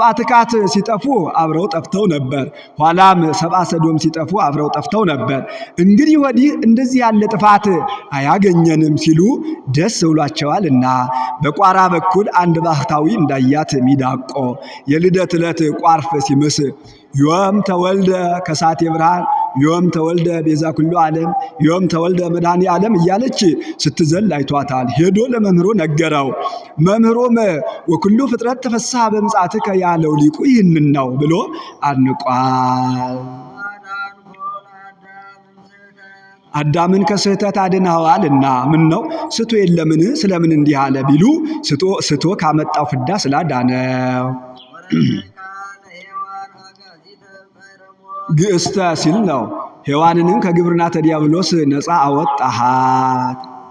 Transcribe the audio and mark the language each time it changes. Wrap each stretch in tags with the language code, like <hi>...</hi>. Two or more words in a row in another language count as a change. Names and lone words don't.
<am>ትካት ሲጠፉ አብረው ጠፍተው ነበር። ኋላም ሰብአ ሰዶም ሲጠፉ አብረው ጠፍተው ነበር። እንግዲህ ወዲህ እንደዚህ ያለ ጥፋት አያገኘንም ሲሉ ደስ ብሏቸዋልና በቋራ በኩል አንድ ባህታዊ እንዳያት ሚዳቆ የልደት ዕለት ቋርፍ ሲምስ</am> <gez>ዮም ተወልደ ከሳቴ ብርሃን ዮም ተወልደ ቤዛ ኩሉ ዓለም ዮም ተወልደ መድኃኔ ዓለም</gez> <am>እያለች ስትዘል አይቷታል። ሄዶ ለመምህሩ ነገረው። መምህሩም</am> <gez>ወኩሉ ፍጥረት ተፈስሐ በምጽአትከ</gez> <am>ያለው ሊቁ ይህንን ነው ብሎ አድንቋል። አዳምን ከስህተት አድነዋልና ምን ነው ስቶ የለምን ስለምን እንዲህ አለ ቢሉ ስቶ ካመጣው ፍዳ ስላዳነው ግእስተ ሲል ነው። ሔዋንንም ከግብርናተ ዲያብሎስ ነፃ አወጣሃት።</am>